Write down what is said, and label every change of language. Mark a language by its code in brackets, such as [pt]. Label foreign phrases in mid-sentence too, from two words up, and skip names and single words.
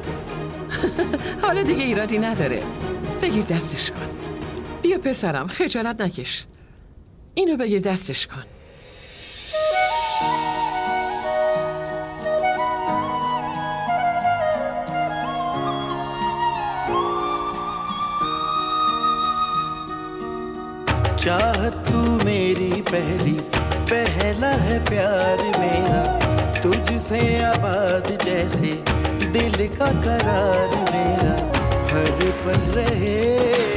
[fa] حالا دیگه ایرادی نداره. بگیر دستش کن. بیا پسرم خجالت نکش. اینو بگیر دستش کن. [hi] चाहत तू मेरी पहला है प्यार मेरा, तुझसे आबाद जैसे दिल का करार मेरा, हर पल रहे